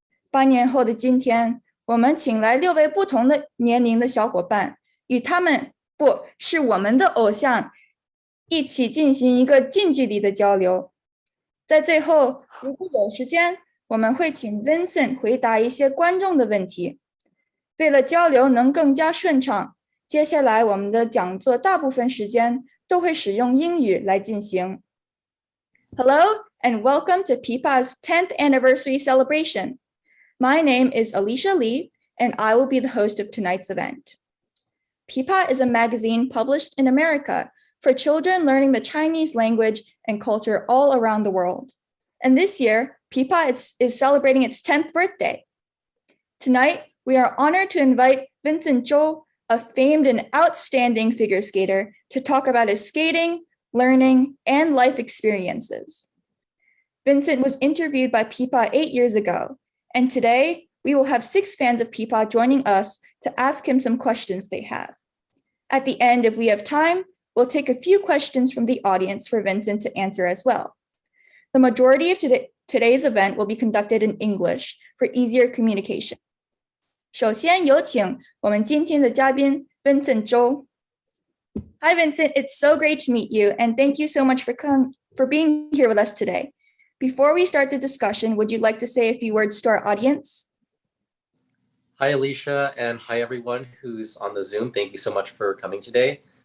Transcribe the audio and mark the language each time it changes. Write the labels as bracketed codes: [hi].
[zh] 8年后的今天，我们请来6位不同的年龄的小伙伴，与他们是我们的偶像，一起进行一个近距离的交流。在最后，如果有时间，我们会请 Vincent 回答一些观众的问题。为了交流能更加顺畅，接下来我们的讲座大部分时间都会使用英语来进行。 [en] Hello and welcome to pipamag's 10th anniversary celebration. My name is Alicia Lee, and I will be the host of tonight's event. pipamag is a magazine published in America for children learning the Chinese language and culture all around the world. And this year, pipamag is celebrating its 10th birthday. Tonight, we are honored to invite Vincent Zhou, a famed and outstanding figure skater, to talk about his skating, learning, and life experiences. Vincent was interviewed by pipamag 8 years ago, and today we will have 6 fans of pipamag joining us to ask him some questions they have. At the end, if we have time, we'll take a few questions from the audience for Vincent to answer as well. The majority of today's event will be conducted in English for easier communication. [zh] 首先有请我们今天的嘉宾 Vincent Zhou. [en] Hi Vincent, it's so great to meet you and thank you so much for being here with us today. Before we start the discussion, would you like to say a few words to our audience? Hi Alicia, and hi everyone who's on the Zoom. Thank you so much for coming today.